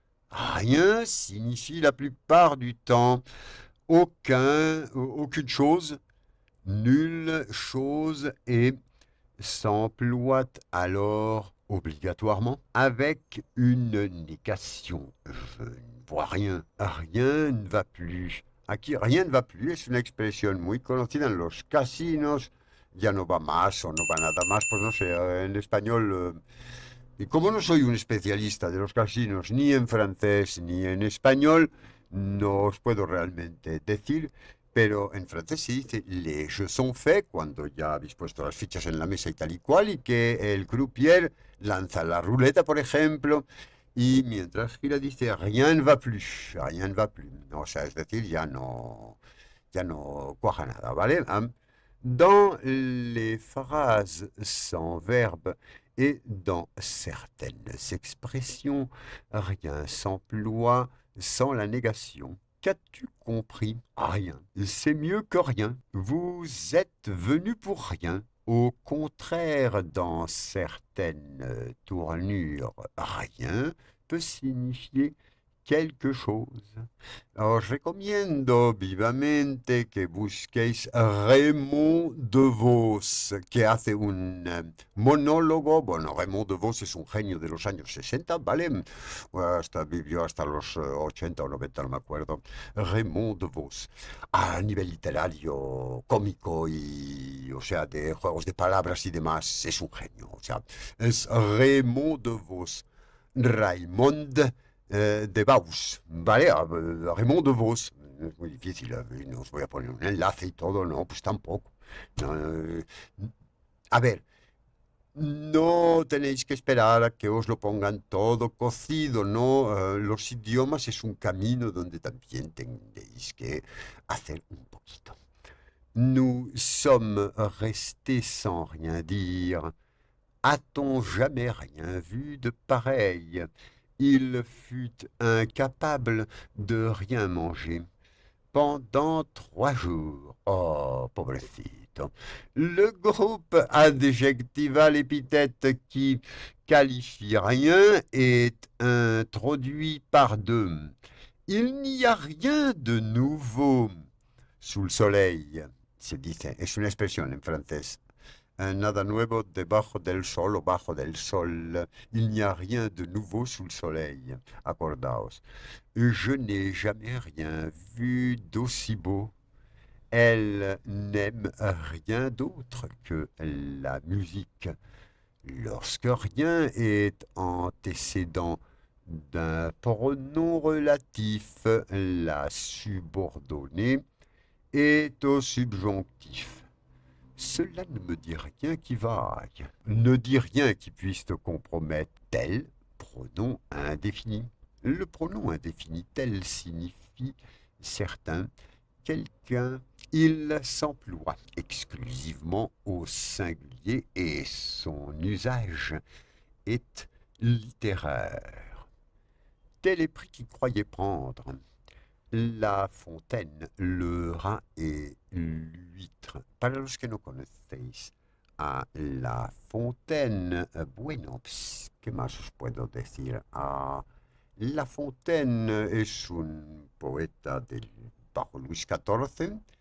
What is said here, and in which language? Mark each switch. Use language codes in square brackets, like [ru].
[fr] Rien signifie la plupart du temps aucune chose, nulle chose et s'emploie alors obligatoirement avec une négation. Je ne vois rien. Rien ne va plus. [es] Aquí [fr] rien ne va plus [es] es una expresión muy conocida en los casinos. Ya no va más o no va nada más, pues no sé, en español. Y como no soy un especialista de los casinos, ni en francés ni en español, no os puedo realmente decir, pero en francés se dice [fr] les jeux sont faits [es] cuando ya habéis puesto las fichas en la mesa y tal y cual, y que el croupier lanza la ruleta, por ejemplo, y mientras gira dice [fr] rien ne va plus, rien ne va plus. [es] O sea, es decir, ya no cuaja nada, ¿vale? [fr] Dans les phrases sans verbe et dans certaines expressions, rien s'emploie sans la négation. Qu'as-tu compris? Rien. C'est mieux que rien. Vous êtes venu pour rien. Au contraire, dans certaines tournures, rien peut signifier quelque chose. [es] Os recomiendo vivamente que busquéis Raymond DeVos, que hace un monólogo. Bueno, Raymond DeVos es un genio de los años 60, ¿vale? Hasta vivió hasta los 80 o 90, no me acuerdo. Raymond DeVos, a nivel literario, cómico y, o sea, de juegos de palabras y demás, es un genio. O sea, es Raymond DeVos. Raymond de Vos, ¿vale? Raymond de Vos. Es muy difícil, no os voy a poner un enlace y todo, no, pues tampoco. No, a ver, no tenéis que esperar a que os lo pongan todo cocido, ¿no? Los idiomas es un camino donde también tendréis que hacer un poquito. [fr] Nous sommes restés sans rien dire. A-t-on jamais rien vu de pareil? Il fut incapable de rien manger pendant 3 jours. [es] Oh, pobrecito. [fr] Le groupe adjectival épithète qui qualifie rien est introduit par deux. Il n'y a rien de nouveau sous le soleil. [es] Se dice, es una expresión en francés. Nada nuevo debajo del sol o bajo del sol. [fr] Il n'y a rien de nouveau sous le soleil. Accordaos. Je n'ai jamais rien vu d'aussi beau. Elle n'aime rien d'autre que la musique. Lorsque rien est antécédent d'un pronom relatif, la subordonnée est au subjonctif. Cela ne me dit rien qui vaille. Ne dit rien qui puisse te compromettre. Tel, pronom indéfini. Le pronom indéfini tel signifie certain, quelqu'un. Il s'emploie exclusivement au singulier et son usage est littéraire. Tel est prix qu'il croyait prendre. La fontaine, le rat et l'huître. [es] Para los que no conocéis a La Fontaine, bueno, ¿qué más os puedo decir? La Fontaine es un poeta bajo Luis XIV.